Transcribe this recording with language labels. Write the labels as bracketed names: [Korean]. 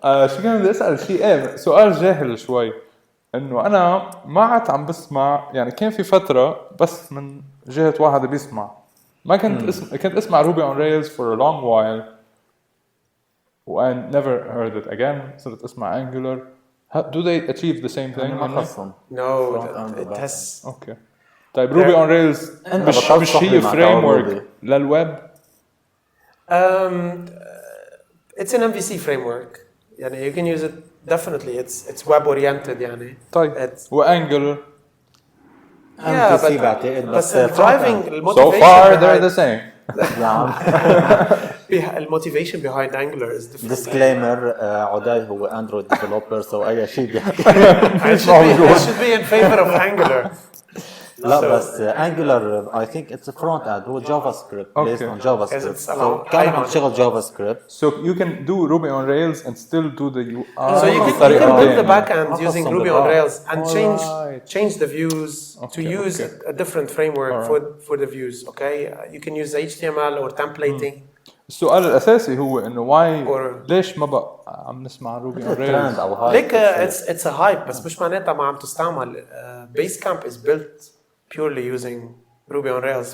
[Arabic] شو كان بدي اسال شيء سؤال جاهل شوي انه انا ما عاد عم بسمع يعني كان في فتره بس من جهه واحد بيسمع ما كنت اسمع [English] Ruby on Rails for a long while and never heard it again. [Arabic] صرت اسمع Angular. [English] Do they achieve the same thing? No, it has. Okay. [Arabic] طيب Ruby on Rails مش هي framework للويب؟ [English] It's an MVC framework. [Arabic] يعني [English] you can use it definitely. It's web oriented يعني. [Arabic] طيب. وAngular. [English] Yeah, but driving so far they're the same. الموتيفيشن behind Angular is different. [Arabic] disclaimer عداي هو اندرويد ديفلوبر سو اي شيء بيحكي [English] I should be in favor of Angular. لا بس Angular I think it's a front end [Arabic] هو جافا سكريبت [English] based on JavaScript so [Arabic] كان عم تشتغل جافا سكريبت [English] so you can do Ruby on Rails and still do the UI. So you can build the backend using Ruby on Rails and change the views to use a different framework for the views. Okay, you can use HTML or templating. [Arabic] السؤال الأساسي هو إنه ليش ما بقى عم نسمع Ruby on Rails؟ [English] Like it's a hype [Arabic] بس مش معناتها ما عم تستعمل. [English] Basecamp is built purely using Ruby on Rails.